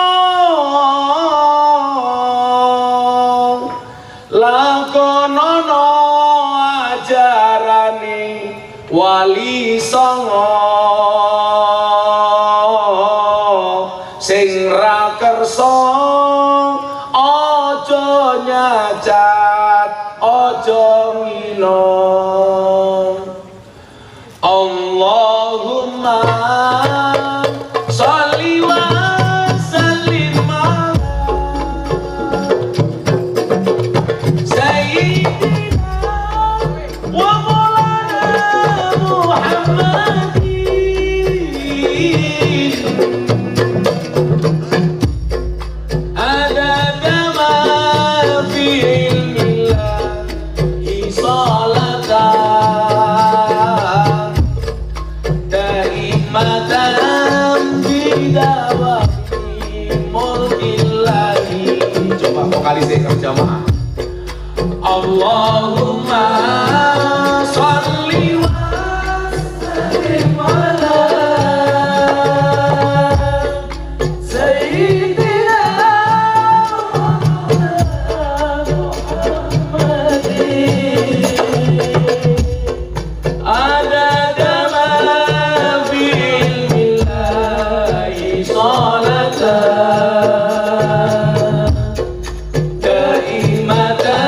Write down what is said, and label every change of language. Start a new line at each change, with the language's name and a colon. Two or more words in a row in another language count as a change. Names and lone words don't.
Javanese: Lakonono ajarane wali songo sing ra kersa aja nyacat aja ngino.
Arabic: اللهم صل وسلم على سيدنا ومولانا محمد عدد ما في علم الله صلاة دائمة بدوام ملك الله.
Indonesian: Coba vokalisnya berjamaah.
Arabic: اللهم صل وسلم على سيدنا محمد عدد ما في علم الله صلاة دائمة